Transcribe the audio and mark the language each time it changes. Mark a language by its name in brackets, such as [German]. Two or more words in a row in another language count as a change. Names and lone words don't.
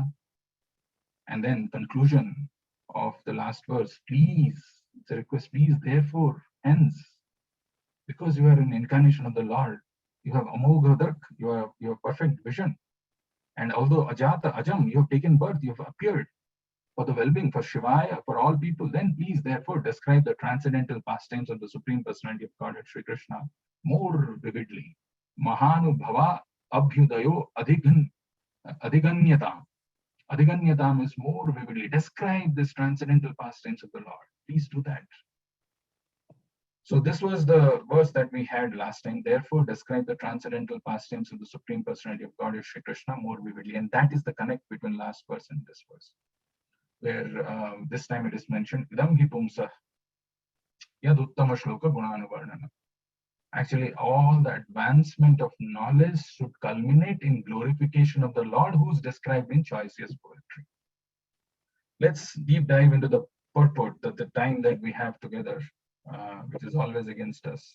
[English] And then conclusion of the last verse, please, it's a request, please, therefore, hence, because you are an incarnation of the Lord, you have Amoghadak, you have perfect vision. And although [Sanskrit] अजात अजम्, [English] you have taken birth, you have appeared for the well-being, for Shivaya, for all people, then please, therefore, describe the transcendental pastimes of the Supreme Personality of Godhead, Sri Krishna, more vividly. [Sanskrit] महानुभाव अभ्युदयो अधिगम्यताम्. [English] Adhiganyatam is more vividly. Describe this transcendental pastimes of the Lord. Please do that. So this was the verse that we had last time. Therefore, describe the transcendental pastimes of the Supreme Personality of Godhead, Sri Krishna, more vividly. And that is the connect between last verse and this verse, where this time it is mentioned, [Sanskrit] इदं हि पुंसः यद् उत्तम श्लोक गुणानुवर्णन. [English] Actually, all the advancement of knowledge should culminate in glorification of the Lord who is described in choicest poetry. Let's deep dive into the purport, the time that we have together, which is always against us.